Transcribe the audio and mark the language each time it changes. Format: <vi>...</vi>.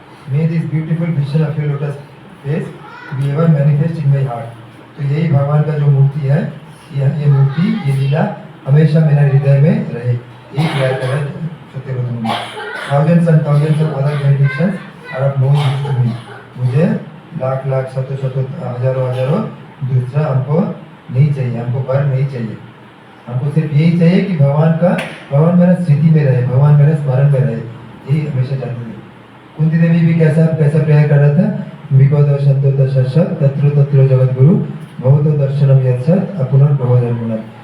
<en>May this beautiful vision of your lotus face be ever manifest in my heart.</en> <hi>तो यही भगवान का जो मूर्ति है, ये मूर्ति, ये लीला हमेशा मेरे हृदय में रहे. यही प्रेयर कर रहे सत्यव्रत मुनि.</hi> <en>Thousands and thousands of other benedictions are of no use to me.</en> <hi>मुझे लाख शतों हजारों दूसरा हमको नहीं चाहिए, हमको वर नहीं चाहिए. हमको सिर्फ यही चाहिए कि भगवान मेरा स्थिति में रहे, भगवान मेरे स्मरण में रहे. यही हमेशा चाहते थे. कुंती देवी भी कैसा प्रेयर कर रहा था,</hi> <sa>विपद शब्द दशत तत्र तत्र जगत गुरु भवतो दर्शनम यत्सत अपुनर्भव जन्मना.</sa>